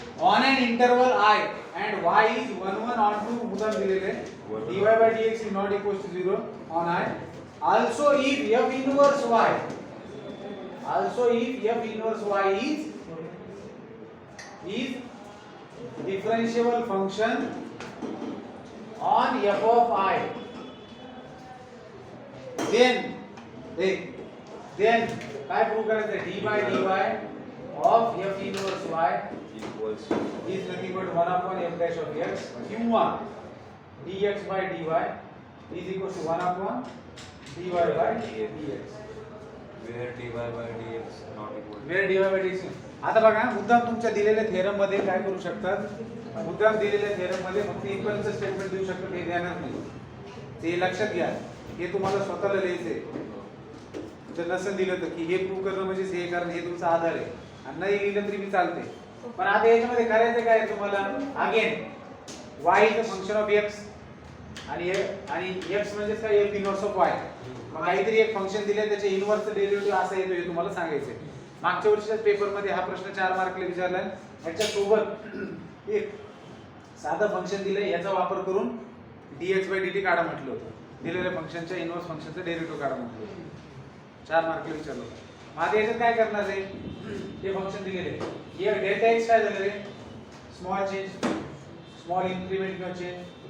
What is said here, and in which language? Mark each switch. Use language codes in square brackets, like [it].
[en] on an interval i and y is 1 1 on to [mr] उदाहरण दिलेले [en] dy by dx is not equal to 0 on I also if f inverse y is differentiable function on f of I then [mr] काय prove करायचं [en] d by dy of f inverse y equals is nothing but 1 upon f dash of x किंवा dx by dy is equal to 1 upon dy by dx. where dy by dx not equal to [mr] वेळ dy by dx. आता बघा मुद्दाम तुमच्या दिलेल्या theorem मध्ये काय करू शकतात, मुद्दाम दिलेल्या थेरम मध्ये फक्त इक्वलचं स्टेटमेंट देऊ शकतात, हे ध्यानात नाही, ते लक्षात घ्या. हे तुम्हाला स्वतःला लिहायचंय. जर नसेल दिलं तर की हे प्रूव्ह करणं म्हणजे हे, कारण हे तुमचा आधार आहे, आणि नाही लिहिलं तरी मी चालते. पण आता याच्यामध्ये करायचं काय तुम्हाला, again [en] y is a function of x [mr] आणि x म्हणजे काय, f इनव्हर्स ऑफ y. मग काहीतरी एक फंक्शन दिले त्याचे इनव्हर्स डेरिव्हेटिव्ह असं येतो, हे तुम्हाला सांगायचंय. मागच्या वर्षीच्या पेपर मध्ये हा प्रश्न 4 मार्कला विचारला. याच्या सोबत एक साधं फंक्शन दिलंय, याचा वापर करून dx by dt काढा म्हटलं होतं. दिलेल्या फंक्शनच्या इनव्हर्स फंक्शनचा डेरिव्हेटिव्ह काढा म्हटलं होतं. 4 मार्कला विचारलं होतं. मग आता याच्यात काय करणार आहे, हे फंक्शन दिलेले आहे. हे डेल्टा x काय झालं रे, स्मॉल चेंज, स्मॉल इन्क्रीमेंट किंवा चेंज.